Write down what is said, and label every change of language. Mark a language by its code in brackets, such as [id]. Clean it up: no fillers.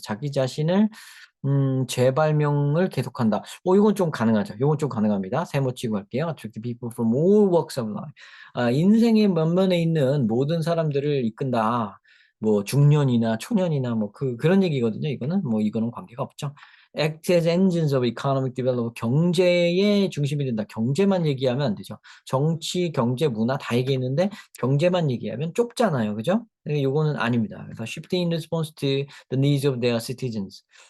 [ko] 자기 자신을 재발명을 계속한다. 이건 좀 가능하죠. 이건 좀 가능합니다. 세모치고 할게요. [en] Attract people from all walks of life. [ko] 인생의 면면에 있는 모든 사람들을 이끈다. 뭐 중년이나 초년이나 그런 얘기거든요. 이거는 관계가 없죠. [en] Act as engines of economic development. [ko] 경제의 중심이 된다. 경제만 얘기하면 안 되죠. 정치, 경제, 문화 다 얘기했는데 경제만 얘기하면 좁잖아요. 그죠? 이거는 아닙니다. 그래서 [en] shifting in response to the needs of their citizens.